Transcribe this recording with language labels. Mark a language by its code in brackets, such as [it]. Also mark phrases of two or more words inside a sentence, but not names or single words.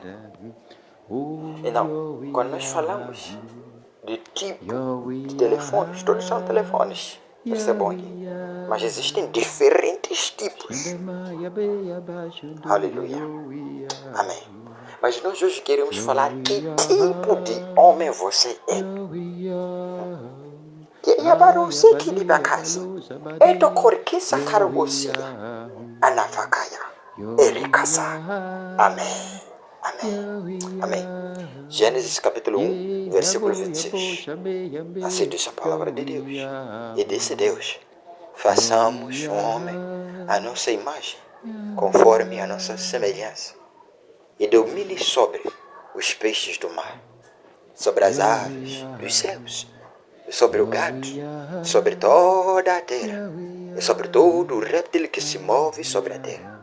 [pt] Então, quando nós falamos de tipo de telefones, todos são telefones, percebam aqui, mas existem diferentes tipos. Aleluia, amém. Mas nós hoje queremos falar que tipo de homem você é. Que yabarusi kilibakazi, eto korkisa karugosia, anafakaya, erikasa. Amém. Amém. Amém. Gênesis capítulo 1, versículo 26. Assim diz a palavra de Deus. E disse Deus: façamos um homem à nossa imagem, conforme a nossa semelhança, e domine sobre os peixes do mar, sobre as aves dos céus, sobre o gado, sobre toda a terra, e sobre todo o réptil que se move sobre a terra.